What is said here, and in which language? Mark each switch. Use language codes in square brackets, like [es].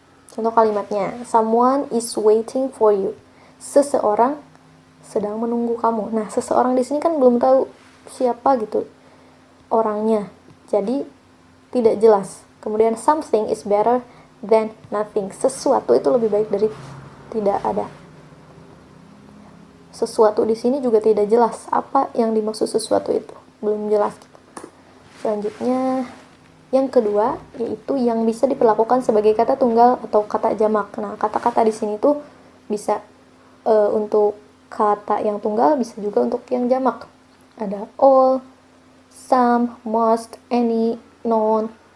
[id] Contoh kalimatnya, [en] someone is waiting for you. [id] Seseorang sedang menunggu kamu. Nah, seseorang di sini kan belum tahu siapa gitu orangnya. Jadi tidak jelas. Kemudian [en] something is better than nothing. [id] Sesuatu itu lebih baik dari tidak ada. Sesuatu di sini juga tidak jelas. Apa yang dimaksud sesuatu itu? Belum jelas gitu. Selanjutnya yang kedua yaitu yang bisa diperlakukan sebagai kata tunggal atau kata jamak. Nah, kata-kata di sini tuh bisa untuk kata yang tunggal, bisa juga untuk yang jamak. Ada all, some, most, any, none.